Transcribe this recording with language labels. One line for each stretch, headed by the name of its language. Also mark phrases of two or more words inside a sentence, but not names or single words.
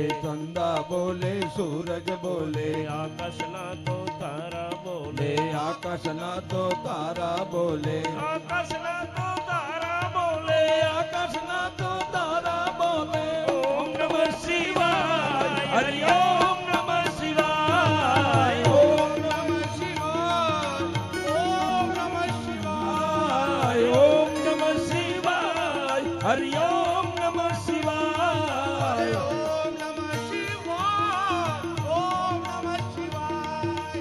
Hindi: चंदा बोले सूरज बोले आकाश ना तो तारा बोले आकाश ना तो तारा बोले आकाश ना तो तारा बोले आकाश ना तो तारा बोले
Sanskrit: ओम नमः शिवाय हरि ओम नमः शिवाय ओम नमः शिवाय ओम नमः शिवाय ओम नमः शिवाय हरि ओम नमः शिवाय ओम नमः शिवाय ओम नमः शिवाय